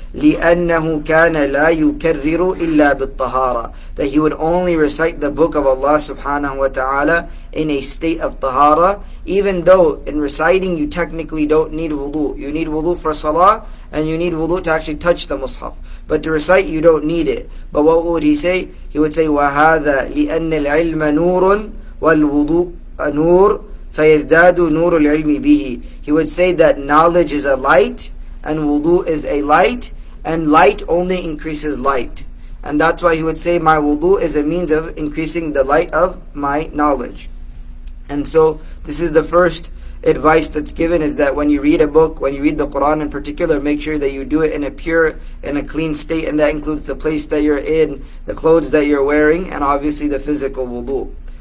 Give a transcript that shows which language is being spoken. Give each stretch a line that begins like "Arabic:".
Arabic: لِأَنَّهُ كَانَ لَا يُكَرِّرُ إِلَّا بِالطَّهَارَةِ,
English: that he would only recite the book of Allah subhanahu wa ta'ala in a state of tahara, even though in reciting you technically don't need wudu. You need wudu for salah, and you need wudu to actually touch the mushaf. But to recite you don't need it. But what would he say? He would say,
Arabic: وَهَذَا لِأَنَّ الْعِلْمَ نُورٌ وَالْوُضُوءَ نُورٌ فَيَزْدَادُ نُورُ الْعِلْمِ بِهِ.
English: He would say that knowledge is a light, and wudu is a light, and light only increases light. And that's why he would say my wudu is a means of increasing the light of my knowledge. And so this is the first advice that's given, is that when you read a book, when you read the Quran in particular, make sure that you do it in a pure, in a clean state, and that includes the place that you're in, the clothes that you're wearing, and obviously the physical wudu.